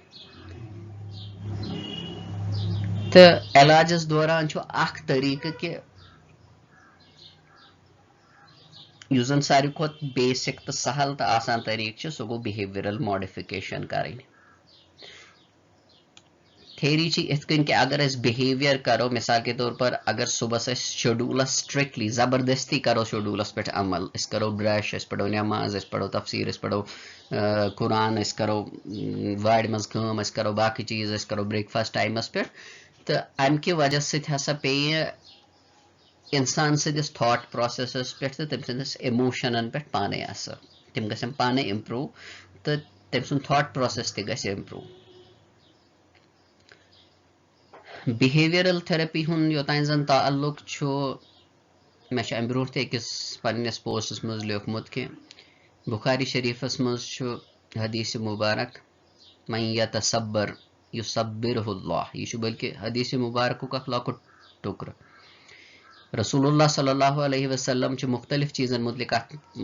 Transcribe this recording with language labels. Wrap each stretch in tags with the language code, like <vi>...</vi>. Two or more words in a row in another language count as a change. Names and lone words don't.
<ks>تہٕ علاجس دوران چھُ اکھ طٔریٖقہٕ کہِ یُس زن ساروی کھۄتہٕ بیسِک تہٕ سہل تہٕ آسان طٔریٖقہٕ چھُ سُہ گوٚو</ks> <en>behavioral modification</en> <ks>کرٕنۍ. تھیری چھِ یِتھ کٔنۍ کہِ اگر أسۍ بِہیویر کرو</ks> <ur>مثال کے طور پر</ur> <ks>اگر صبحس أسۍ شیڈوٗلس سٹرکٹلی زبردستی کرو شیڈوٗلس پٮ۪ٹھ عمل أسۍ کرو برش أسۍ پرو نٮ۪ماز أسۍ پرو تفسیٖر أسۍ پرو قرآن أسۍ کرو وارِ منٛز کٲم أسۍ کرو باقٕے چیٖز أسۍ کرو بریک فاسٹ ٹایمس پٮ۪ٹھ تہٕ امہِ کہِ وجہ سۭتۍ ہسا پیٚیہِ انسان سندس</ks> <en>thought processes</en> <ks>پہ تو تم سندس ایموشنن پہ پانے اثر تم گھن پانے امپروو تو تم سن</ks> <en>thought process</en> <ks>تہ گژھِ امپروو</ks> <en>behavioral therapy</en> <ks>ہُنٛد یوتانۍ زن تعلق چھُ مےٚ چھُ امہِ برونٛٹھ تہِ أکِس پننِس پوسٹس منٛز لیوکھمُت کہِ بخاری شریفس منٛز چھُ حدیث مبارک</ks> <ar>من یتصبر یصبرہ اللہ</ar> <ks>یہ چھُ بلکہ حدیث مبارکُک اکھ لۄکُٹ ٹُکرٕ</ks> <ar>رسول اللہ صلی اللہ علیہ وسلم</ar> <ks>چھُ مختلف چیٖزن متعلق اتھ</ks>